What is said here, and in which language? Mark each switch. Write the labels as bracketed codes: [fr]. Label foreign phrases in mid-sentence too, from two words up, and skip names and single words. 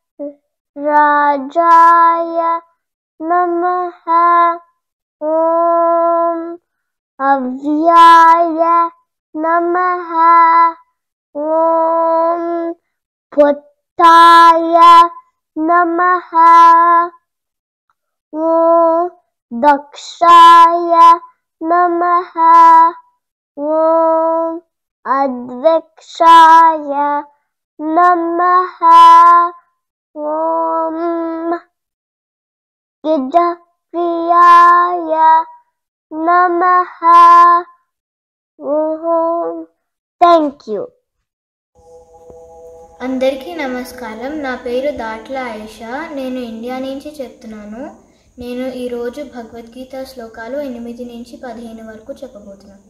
[sa] राजाय नमः ॐ अव्यय नमः ॐ पुत्ताय नमः ॐ दक्षाय नमः। ॐ अध्यक्षाय नमः। ॐ गिद्धप्रियाय नमः। [en] thank you. [te] అందరికీ నమస్కారం. నా పేరు దాట్ల ఆయిషా. నేను ఇండియా నుంచి చెప్తున్నాను. నేను ఈరోజు భగవద్గీత శ్లోకాలు 8 నుంచి 15 వరకు చెప్పబోతున్నాను.